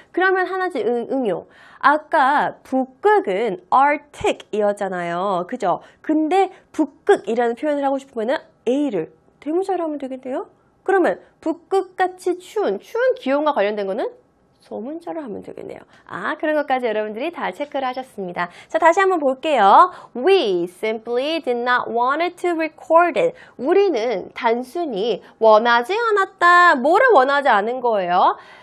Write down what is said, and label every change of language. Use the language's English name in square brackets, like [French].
[Korean] 그러면 하나씩 응용. 아까 북극은 Arctic이었잖아요. 그죠? 근데 북극이라는 표현을 하고 싶으면 A를 대문자로 하면 되겠네요. 그러면 북극같이 추운 기온과 관련된 거는 소문자로 하면 되겠네요. 아, 그런 것까지 여러분들이 다 체크를 하셨습니다. 자, 다시 한번 볼게요. [English] We simply did not want it to record it. [Korean] 우리는 단순히 원하지 않았다. 뭐를 원하지 않은 거예요?